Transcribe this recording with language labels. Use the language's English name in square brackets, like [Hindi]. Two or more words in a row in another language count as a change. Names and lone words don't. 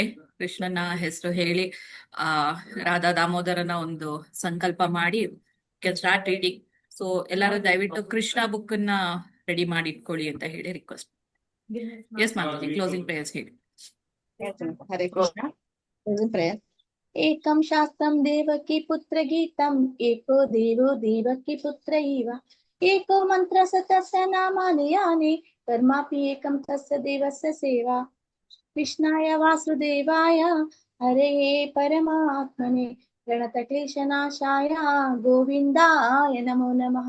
[Kannada] ಕೃಷ್ಣನ ಹೆಸರು ಹೇಳಿ ರಾಧಾ ದಾಮೋದರನ ಒಂದು ಸಂಕಲ್ಪ ಮಾಡಿ [English] can start reading. [Kannada] ಸೊ ಎಲ್ಲರೂ ದಯವಿಟ್ಟು ಕೃಷ್ಣ ಬುಕ್ ಅನ್ನ ರೆಡಿ ಮಾಡಿ ಇಟ್ಕೊಳ್ಳಿ ಅಂತ ಹೇಳಿ ರಿಕ್ವೆಸ್ಟ್. ಎಸ್ ಮಾತಾಜಿ, [English] closing prayers [Kannada] ಹೇಳಿ. [Sanskrit] ಹರೇ ಕೃಷ್ಣ. ಪ್ರೇಯರ್. ಏಕಂ ಶಾಸ್ತ್ರಂ ದೇವಕಿ ಪುತ್ರ ಗೀತಂ, ಏಕೋ ದೇವೋ ದೇವಕಿ ಪುತ್ರ ಇವ, ಏಕೋ ಮಂತ್ರ ತಸ್ಯ ನಾಮಾನಿ ಯಾನಿ, ಕರ್ಮಾಪಿ ಏಕಂ ತಸ್ಯ ದೇವಸ್ಯ ಸೇವಾ. ಕೃಷ್ಣಾಯ ವಾಸುದೇವಾಯ ಹರೇ ಪರಮಾತ್ಮನೆ, ಪ್ರಣತಕ್ಲೇಶನಾಶಾಯ ಗೋವಿಂದಾಯ ನಮೋ ನಮಃ.